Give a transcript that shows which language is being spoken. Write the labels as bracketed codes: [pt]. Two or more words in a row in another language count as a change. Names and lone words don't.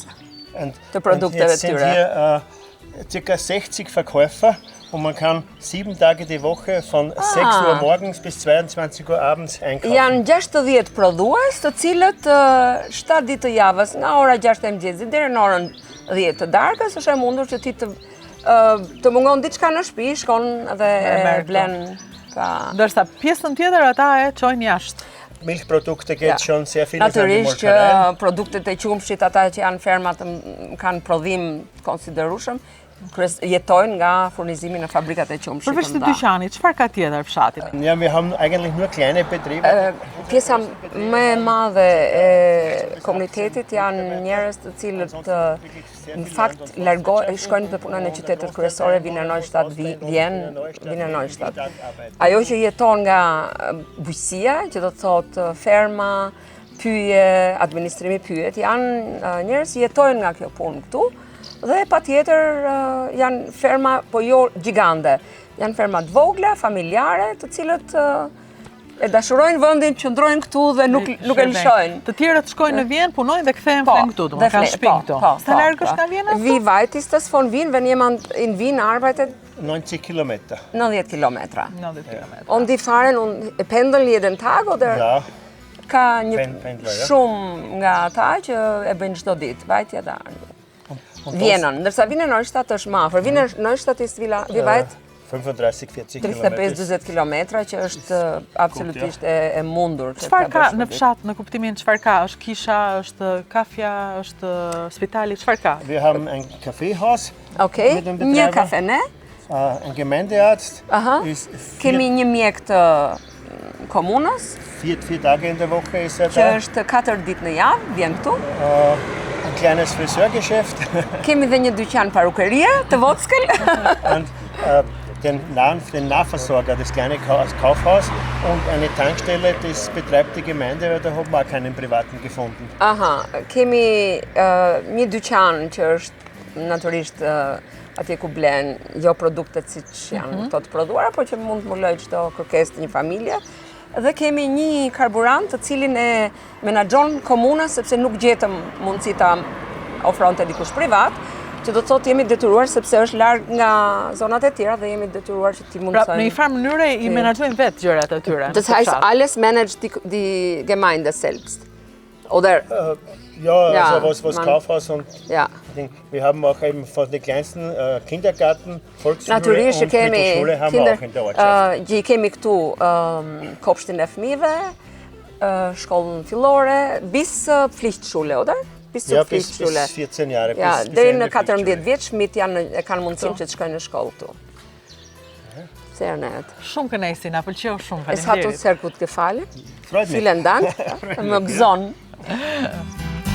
[de] Und, der Produkte und jetzt sind Türe. hier ca. 60 Verkäufer und man kann 7 Tage die Woche von 6 Uhr morgens bis 22 Uhr abends einkaufen. [sq] Janë 60 prodhues, të cilët 7 ditë të javës, nga ora 6 e mëngjesit deri në orën 10 të darkës, është e mundur që ti të mungon diçka në shtëpi, shkon dhe merr blen ka. Ndërsa pjesën tjetër ata e çojnë jashtë. [de] Milchprodukte geht schon sehr viel in die [sq] Natyrisht që [de] Molkereien. [sq] produktet e qumshit, ata që janë fermat kanë prodhim të konsiderueshëm, jetojnë nga furnizimi në fabrikat e qumshit. Përveç të dyqanit, çfarë ka tjetër fshati? [de] Ja, wir haben eigentlich nur kleine Betriebe. [sq] Pjesa më e madhe e komunitetit janë njerëz të cilët në fakt shkojnë dhe punojnë në qytetet kryesore, vinë në Neustadt, vinë në Neustadt. Ajo që jeton nga bujqësia, që do të thotë ferma, pyje, administrimi pyjet, janë njerëz që jetojnë nga kjo punë këtu. Dhe patjetër janë ferma, po jo gjigande. Janë ferma të vogla, familjare, të cilët e dashurojnë vendin, qëndrojnë këtu dhe nuk e lëshojnë. Të tjerët shkojnë në Vjenë, punojnë dhe kthehen flen këtu, domethënë kanë shtëpi këtu. Sa larg është nga Vjena? [de] Wie weit ist das von Wien, wenn jemand in Wien arbeitet? 90 Kilometer. [sq] 90 kilometra. 90 km. [de] Und die fahren und pendeln jeden Tag oder? Ja, [sq] Ka një [de] pendler, ja. [sq] shumë nga ata që e bëjnë çdo ditë, vajtja dhe ardhja. Vjenën, ndërsa vinë në Neustadt është më afër. Vinë në Neustadt ist wie weit? [de] 35-40 Kilometer. [sq] 35-40 kilometra që është absolutisht e mundur. Çfarë ka në fshat, në kuptimin çfarë ka? Është kisha, është kafja, është spitali, çfarë ka? [de] Wir haben ein Kaffeehaus, [sq] Okej, [de] Mit dem [sq] një [de] Betreiber? [sq] kafene, [de] ein Gemeindearzt, aha. ist [sq] Kemi një mjek të komunës, [de] 4 Tage in der Woche ist er [sq] që [de] da. [sq] është 4 ditë në javë, vjen këtu. [de] Ein kleines Friseurgeschäft [sq] Kemi dhe një dyqan parukerie të Vogtskel. [de] und den Nahversorger, das kleine Kaufhaus und eine Tankstelle, das betreibt die Gemeinde, weil da haben wir auch keinen privaten gefunden. [sq] Aha, kemi një dyqan që është natyrisht atje ku blen jo produktet siç janë këto të prodhuara, por që mund të mbuloj çdo kërkesë të një familje. Dhe kemi një karburant të cilin e menaxhon komuna sepse nuk gjetëm mundësi ta ofronte dikush privat, që do të thotë jemi detyruar sepse është larg nga zonat e tjera dhe jemi detyruar që ti Pra, mundsojmë. në një farë mënyre i menaxhojnë vetë gjërat e tyre. [de] Das heißt, alles managt die Gemeinde selbst. Oder Ja, Ja, also was man- Kaufhaus und ja. Ding. Wir haben auch eben von den kleinsten Kindergarten, Volksschule [sq] Natyrisht që [de] und [sq] kemi [de] Mittelschule haben wir auch in der Ortschaft. [sq] që i kemi këtu kopshtin e fëmijëve, shkollën fillore, [de] bis Pflichtschule, oder? Bis zur Ja, bis Pflichtschule. 14 Jahre. Ja, bis [sq] deri [de] Ende [sq] në 14 [de] Pflichtschule. [sq] vjeç fëmijët e kanë mundësinë që të shkojnë në shkollë këtu. [de] Sehr nett. [sq] Shumë kënaqësi, na pëlqeu shumë. [de] Es hat uns [sq] Faleminderit. [de] sehr gut gefallen. Freut mich. Vielen Dank. [sq] Më gëzon.